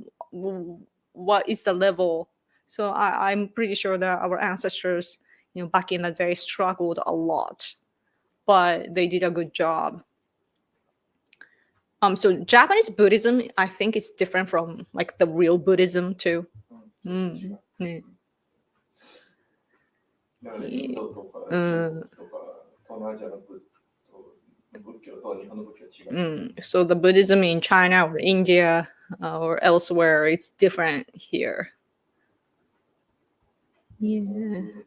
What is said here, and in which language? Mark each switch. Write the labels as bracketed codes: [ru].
[en] what is the level. So I'm pretty sure that our ancestors, back in the day struggled a lot, but they did a good job. So Japanese Buddhism, I think, is different from like the real Buddhism too. ね。 [ja] だからインドとか中国とか東南アジアの仏教と日本の仏教は違う。 [en] So the Buddhism in China or India or elsewhere, it's different here. Yeah.